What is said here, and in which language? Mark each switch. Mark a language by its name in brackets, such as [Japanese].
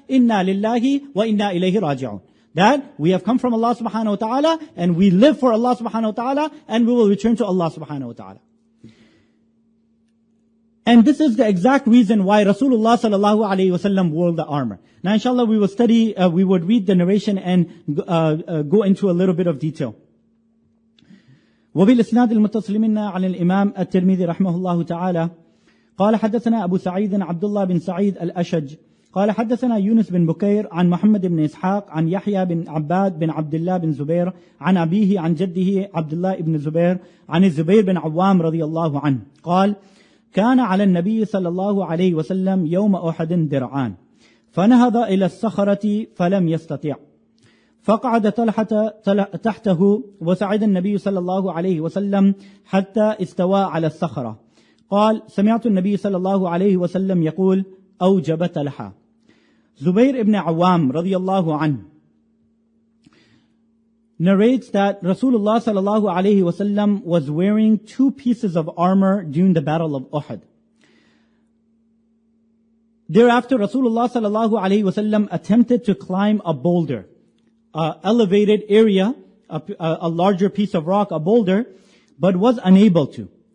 [English] Inna lillahi wa inna ilayhi raji'un. That we have come from Allah subhanahu wa ta'ala, and we live for Allah subhanahu wa ta'ala, and we will return to Allah subhanahu wa ta'ala. And this is the exact reason why Rasulullah sallallahu alayhi wa sallam wore the armor. Now inshallah we will study, we would read the narration and go into a little bit of detail. [Arabic] وبالإسناد المتصل منا عن الإمام الترمذي رحمه الله تعالى قال حدثنا أبو سعيد عبد الله بن سعيد الأشج قال حدثنا يونس بن بكير عن محمد بن إسحاق عن يحيى بن عباد بن عبد الله بن زبير عن أبيه عن جده عبد الله بن زبير عن الزبير بن عوام رضي الله عنه قال كان على النبي صلى الله عليه وسلم يوم أحد درعان فنهض إلى الصخرة فلم يستطيع فقعد طلحة تحته وصعد النبي صلى الله عليه وسلم حتى استوى على الصخرة قال سمعت النبي صلى الله عليه وسلم يقول أوجب طلحة. [English] Zubayr ibn Awam radiyallahu anhu narrates that Rasulullah sallallahu alayhi wasallam was wearing 2 pieces of armor during the battle of Uhud. Thereafter Rasulullah sallallahu alayhi wasallam attempted to climb a boulder, elevated area, a larger piece of rock, a boulder, but was unable to.